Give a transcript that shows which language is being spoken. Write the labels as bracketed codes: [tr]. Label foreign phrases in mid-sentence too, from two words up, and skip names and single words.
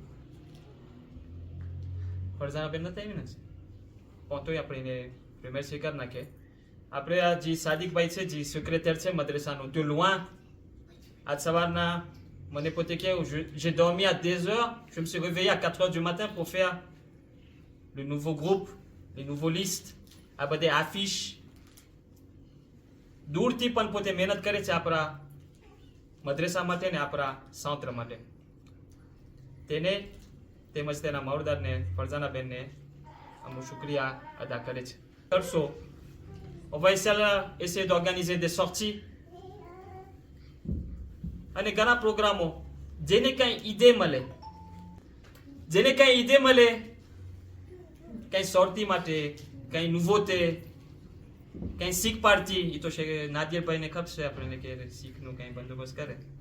[gu] ફરજાના બેન નથી આવી ને પણ તોય આપણે એને remercier કરી નાખીએ. આપણે આ જે સાદિકભાઈ છે જે સેક્રેટરી છે મદ્રેસાનું, [fr] de loin [gu] આજ સવારના મને પોતે કહ્યું, [fr] j'ai dormi à 2 heures, je me suis réveillé à 4 heures du matin pour faire le nouveau groupe, les nouveaux listes, [gu] આ બધે affiche. દૂરથી પણ પોતે મહેનત કરે છે આપણા મદ્રેસા માટે ને આપણા સંત્ર માટે. તેને તેમજ તેના માવરદારને ફરજાના બેનને અમુ શુક્રિયા અદા કરે છે. કરશો, [fr] on va essayer d'organiser des sorties [gu] અને ઘણા પ્રોગ્રામો જેને કઈ ઈદે મળે કઈ sortie માટે, કઈ nouveauté, કઈ શીખ પાર્ટી, એ તો છે નાદિરભાઈને ખપશે આપણને કે શીખનું કઈ બંદોબસ્ત કરે.